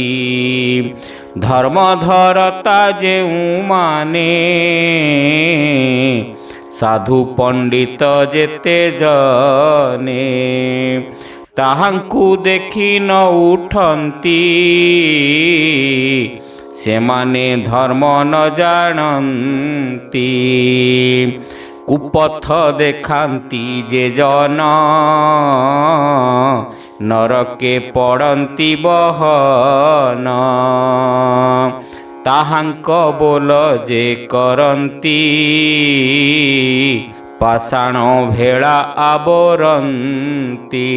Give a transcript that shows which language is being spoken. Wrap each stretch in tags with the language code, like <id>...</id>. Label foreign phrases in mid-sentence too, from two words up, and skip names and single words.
<or>ଧର୍ମଧରତା ଯେଉ ମାନେ ସାଧୁ ପଣ୍ଡିତ ଯେତେ ଜନେ। ତାହାଙ୍କୁ ଦେଖି ନ ଉଠନ୍ତି ସେମାନେ ଧର୍ମ ନ ଜାଣନ୍ତି। କୁପଥ ଦେଖାନ୍ତି ଯେ ଜନ ନରକେ ପଡ଼ନ୍ତି ବହନ। ତାହାଙ୍କ ବୋଲ ଯେ କରନ୍ତି ପାଷାଣ ଭେଳା ଆବରନ୍ତି।</or>